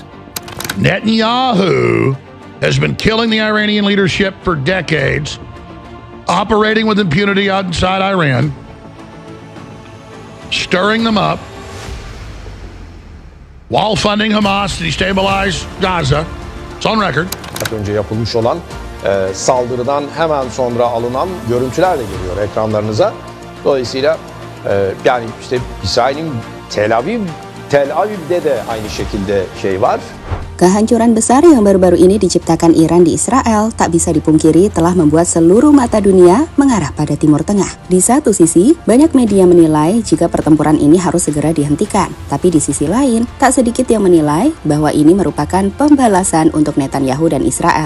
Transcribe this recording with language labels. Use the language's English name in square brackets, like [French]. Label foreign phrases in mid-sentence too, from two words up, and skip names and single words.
[English] Netanyahu has been killing the Iranian leadership for decades, operating with impunity outside Iran, stirring them up, while funding Hamas to destabilize Gaza. It's on record. [Turkish] Önce yapılmış olan saldırıdan hemen sonra alınan görüntüler de geliyor ekranlarınıza. Dolayısıyla yani işte İsrail'in Tel Aviv'de de aynı şekilde şey var. [Indonesian] Kehancuran besar yang baru-baru ini diciptakan Iran di Israel tak bisa dipungkiri telah membuat seluruh mata dunia mengarah pada Timur Tengah. Di satu sisi, banyak media menilai jika pertempuran ini harus segera dihentikan. Tapi di sisi lain, tak sedikit yang menilai bahwa ini merupakan pembalasan untuk Netanyahu dan Israel.